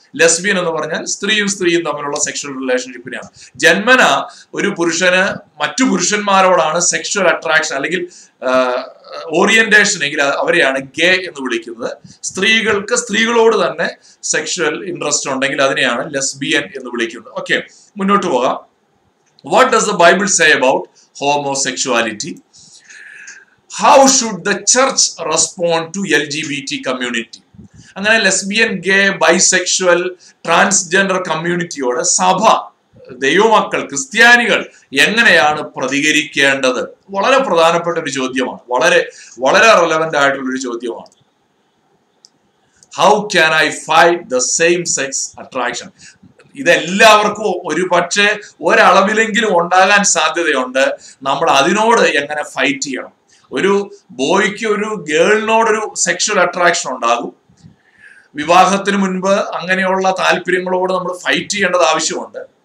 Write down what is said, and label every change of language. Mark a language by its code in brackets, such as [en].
[ml] Lesbian എന്ന് പറഞ്ഞാൽ സ്ത്രീയും തമ്മിലുള്ള സെക്ഷൽ റിലേഷൻഷിപ്പിനെയാണ്. ജന്മന ഒരു പുരുഷന് മറ്റു പുരുഷന്മാരോടാണ് സെക്ഷൽ അട്രാക്ഷൻ അല്ലെങ്കിൽ ഓറിയന്റേഷൻ എങ്കിൽ അവരെയാണ് ഗേ എന്ന് വിളിക്കുന്നത്. സ്ത്രീകൾക്ക് സ്ത്രീകളോട് തന്നെ സെക്ഷൽ ഇൻട്രസ്റ്റ് ഉണ്ടെങ്കിൽ അതിനെയാണ് ലെസ്ബിയൻ എന്ന് വിളിക്കുന്നത്. ഓക്കെ, മുന്നോട്ട് പോകാം. [en] What does the Bible say about homosexuality? How should the church respond to LGBT community? [ml] അങ്ങനെ ലെസ്ബിയൻ, ഗേ, ബൈസെക്ഷുവൽ, ട്രാൻസ്ജെൻഡർ കമ്മ്യൂണിറ്റിയോട് സഭ, ദൈവമക്കൾ, ക്രിസ്ത്യാനികൾ എങ്ങനെയാണ് പ്രതികരിക്കേണ്ടത്? വളരെ പ്രധാനപ്പെട്ട ഒരു ചോദ്യമാണ്. വളരെ റെലവന്റ് ആയിട്ടുള്ള ഒരു ചോദ്യമാണ്. [en] How can I fight the same sex attraction? [ml] ഇതെല്ലാവർക്കും ഒരു പക്ഷേ ഒരളവിലെങ്കിലും ഉണ്ടാകാൻ സാധ്യതയുണ്ട്. നമ്മൾ അതിനോട് എങ്ങനെ ഫൈറ്റ് ചെയ്യണം? ഒരു ബോയ്ക്ക് ഒരു ഗേളിനോടൊരു സെക്ഷൽ അട്രാക്ഷൻ ഉണ്ടാകും. വിവാഹത്തിന് മുൻപ് അങ്ങനെയുള്ള താല്പര്യങ്ങളോട് നമ്മൾ ഫൈറ്റ് ചെയ്യേണ്ടത് ആവശ്യമുണ്ട്.